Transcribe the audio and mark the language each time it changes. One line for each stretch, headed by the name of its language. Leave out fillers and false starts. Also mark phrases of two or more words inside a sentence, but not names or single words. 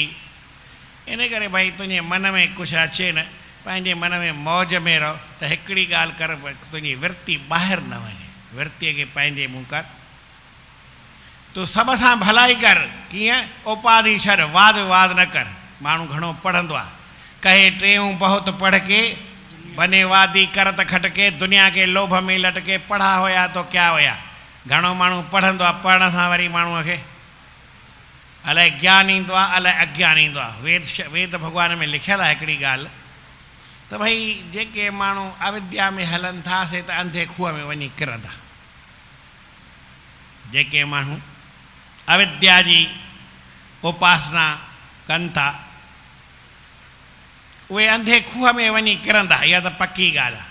Sindhi: इन करे भई तुंहिंजे मन में कुझु अचे न, पंहिंजे मन में मौज में रहो, त हिकिड़ी ॻाल्हि कर, तुंहिंजी वृत्ति ॿाहिरि न वञे, वृत्तीअ खे पंहिंजे मुंहुं कर, तूं सभ सां भलाई कर, कीअं उपाधि छॾ, वाद विवाद न कर। माण्हू घणो पढ़ंदो आहे,
Hindi: कहे टेऊं बहुत पढ़ के बने वादी करत खटके, दुनिया के लोभ में लटके, पढ़ा हुया तो क्या हुया।
Sindhi: घणो माण्हू पढ़ंदो आहे, पढ़ण सां वरी माण्हूअ खे अलाए ज्ञान ईंदो आहे, अलाए अज्ञान ईंदो आहे। वेद भॻवान में लिखियलु आहे हिकिड़ी ॻाल्हि त भई जेके माण्हू अविद्या में हलनि था से त अंधे खूह में वञी किरंदा। जेके माण्हू अविद्या जी उपासना कनि था उहे अंधे खूह में वञी किरंदा, इहा त पकी ॻाल्हि आहे।